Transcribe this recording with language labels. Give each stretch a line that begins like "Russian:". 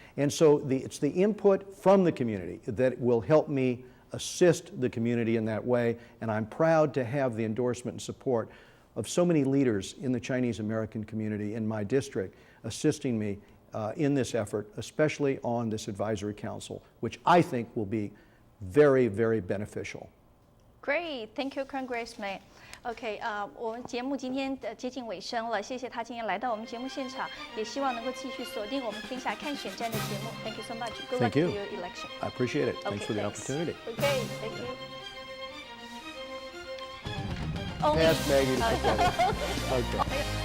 English: And so it's the input from the community that will help me assist the community in that way, and I'm proud to have the endorsement and support of so many leaders in the Chinese American community in my district assisting me in this effort, especially on this advisory council, which I think will be very, very beneficial. Great, thank you, Congressman.
Chinese: OK， 我们节目今天接近尾声了，谢谢他今天来到我们节目现场，也希望能够继续锁定我们天下看选战的节目。
English: Thank you so much. Good luck to your election. I appreciate it. Thanks for the opportunity. OK, thank you. Ask Maggie to put that in. Okay.